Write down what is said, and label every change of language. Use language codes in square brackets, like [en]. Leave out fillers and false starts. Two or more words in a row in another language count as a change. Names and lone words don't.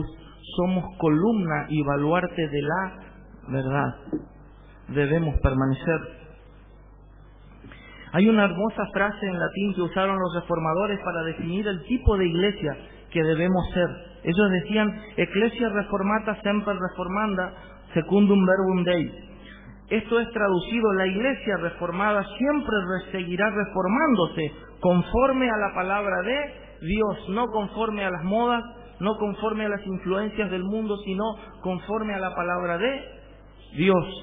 [es] Somos columna y baluarte de la verdad. Debemos permanecer. Hay una hermosa frase en latín que usaron los reformadores para definir el tipo de iglesia que debemos ser. Ellos decían: [la] Ecclesia reformata semper reformanda secundum verbum Dei. [es] Esto es traducido: la iglesia reformada siempre seguirá reformándose conforme a la palabra de Dios, no conforme a las modas, no conforme a las influencias del mundo, sino conforme a la palabra de Dios.